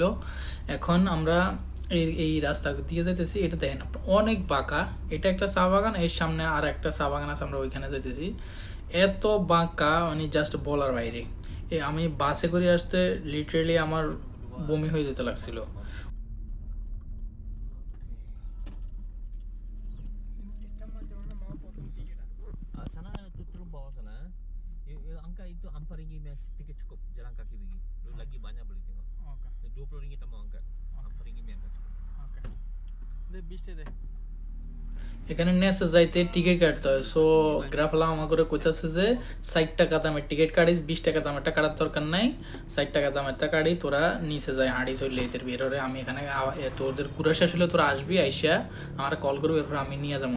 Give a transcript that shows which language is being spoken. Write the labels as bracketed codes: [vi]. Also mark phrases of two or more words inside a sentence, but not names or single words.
[bn] এখন আমরা এই রাস্তা দিয়ে যাইতেছি। এটা দেখেন অনেক বাঁকা। এটা একটা চা বাগান, এর সামনে আর একটা চা বাগান আছে, আমরা ওইখানে যাইতেছি। এত বাঁকা মানে জাস্ট বলার বাইরে। আমি বাসে করে আসতে লিটারেলি আমার বমি হয়ে যেতে লাগছিল। [ms] Sana turun bawah sana. Angka itu RM4 tiket cukup jalan kaki pergi. Lu lagi banyak boleh tengok. [bn] ওকে [ms] RM20 tak mau angkat. RM4 angkat cukup. [bn] ওকে, দে 20টা দে। এখানে নেসে যাইতে টিকিট কাটতে হয়। সো গ্রাফলা আমার করে কইতাছে যে 60 টাকা দামের টিকিট কাটিস, 20 টাকা দামেরটা কাটার দরকার নাই, 60 টাকা দামেরটা কাটি, তোরা নিচে যাই হাঁড়ি চললে এদের বের হরে। আমি এখানে তোদের ঘুরে শেষ হলে তোরা আসবি, আইসা আমার কল করবি, এরপর আমি নিয়ে যাবো।